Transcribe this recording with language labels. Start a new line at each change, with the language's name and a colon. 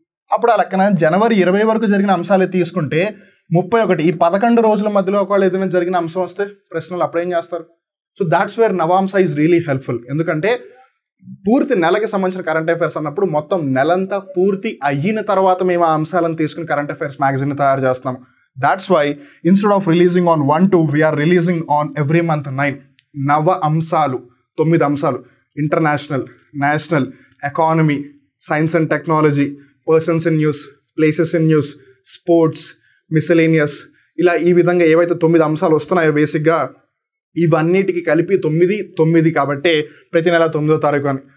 Telugu: అప్పుడు ఆ లెక్కన జనవరి 20 వరకు జరిగిన అంశాలు తీసుకుంటే 31 ఈ 11 రోజుల మధ్యలో ఒకవేళ ఏదైనా జరిగిన అంశం వస్తే ప్రశ్నలు అప్పుడేం చేస్తారు?
English: So that's where Navamsa is really helpful.
Telugu: ఎందుకంటే పూర్తి నెలకి సంబంధించిన కరెంట్ అఫైర్స్ అన్నప్పుడు మొత్తం నెలంతా పూర్తి అయిన తర్వాత మేము ఆ అంశాలను తీసుకుని కరెంట్ అఫైర్స్ మ్యాగజైన్ తయారు చేస్తాం.
English: That's why instead of releasing on 1, 2, we are releasing on every month 9.
Telugu: నవ అంశాలు, 9 అంశాలు, international, national, economy, science and technology, persons in news, places in news, sports, miscellaneous, ఇలా ఈ విధంగా ఏవైతే 9 అంశాలు వస్తున్నాయో బేసిక్గా ఇవన్నిటికి కలిపి 9 కాబట్టి ప్రతి నెల 9వ తారీఖు అని.